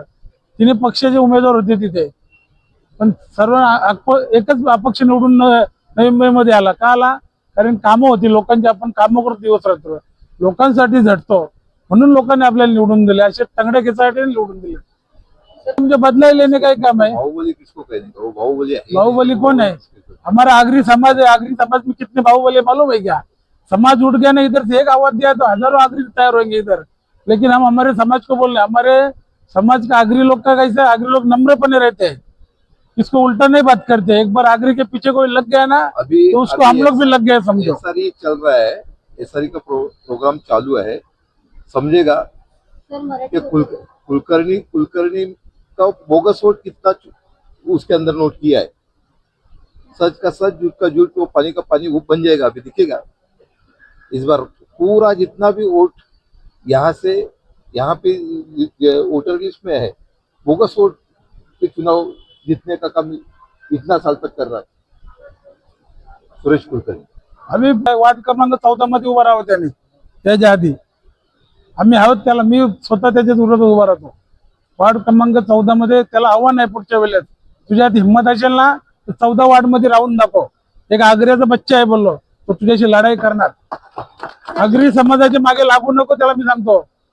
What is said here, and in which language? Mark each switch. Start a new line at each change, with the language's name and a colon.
Marathi: तिने पक्षाचे उमेदवार होते तिथे, पण सर्व एकच अपक्ष निवडून नवी मुंबईमध्ये आला. का आला? कारण कामं होती लोकांची. आपण कामं करतो दिवस रात्र, लोकांसाठी झटतो, म्हणून लोकांनी आपल्याला निवडून दिले. असे तंगड्या खेचासाठी निवडून दिले. म्हणजे
Hindi: बदलाई लेने काय काम है? बाहुबली किसको कहते हैं? बाहुबली कौन है? हमारा आगरी समाज है. आगरी समाज में कितने बाहुबली मालूम है क्या? समाज उठ गया ना, इधर से एक आवाज दिया तो हजारों आगरी तैयार होंगे इधर. लेकिन हम हमारे समाज को बोल रहे हैं. हमारे समाज का आगरी लोग का कैसा है, आगरी लोग नम्रपने रहते हैं, इसको उल्टा नहीं बात करते. एक बार आगरी के पीछे कोई लग गया ना, तो उसको हम लोग भी लग गए समझो. SRE चल रहा है, SRE का प्रोग्राम चालू है. समझेगा कि कुलकर्णी का बोगस वोट कितना उसके अंदर नोट किया है. सच का सच, झूठ का झूठ, वो पानी का पानी वो बन जाएगा. अभी दिखेगा इस बार पूरा जितना भी वोट यहाँ पे वोटर लिस्ट में है, बोगस वोट पे चुनाव जीतने का काम इतना साल तक कर रहा है सुरेश कुलकर्णी.
Marathi: आम्ही वार्ड क्रमांक 14 मध्ये उभा राहतो. त्याने त्याच्या आधी आम्ही आहोत त्याला, मी स्वतः त्याच्या विरोधात उभा राहतो. वार्ड क्रमांक 14 मध्ये त्याला आव्हान आहे, पुढच्या वेळेस तुझ्यात हिंमत असेल ना तर 14 वार्ड मध्ये राहून दाखव. एक आग्र्याचा बच्चा आहे बोललो, तो तुझ्याशी लढाई करणार. आगरी समाजाच्या मागे लागू नको, त्याला मी सांगतो.